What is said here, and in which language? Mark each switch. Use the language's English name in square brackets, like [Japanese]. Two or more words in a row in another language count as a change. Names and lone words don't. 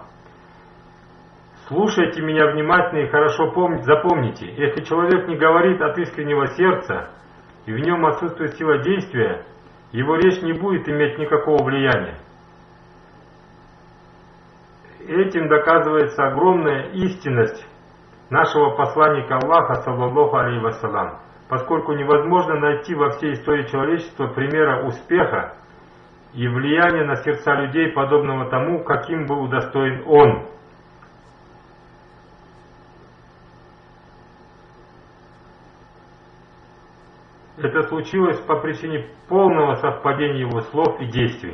[Russian] Слушайте меня внимательно и хорошо запомните: если человек не говорит от искреннего сердца и в нем отсутствует сила действия, его речь не будет иметь никакого влияния. Этим доказывается огромная истинность нашего посланника Аллаха, [Arabic] صلى الله عليه وسلم, [Russian] поскольку невозможно найти во всей истории человечества примера успеха и влияния на сердца людей, подобного тому, каким был удостоен он. Это случилось по причине полного совпадения его слов и действий.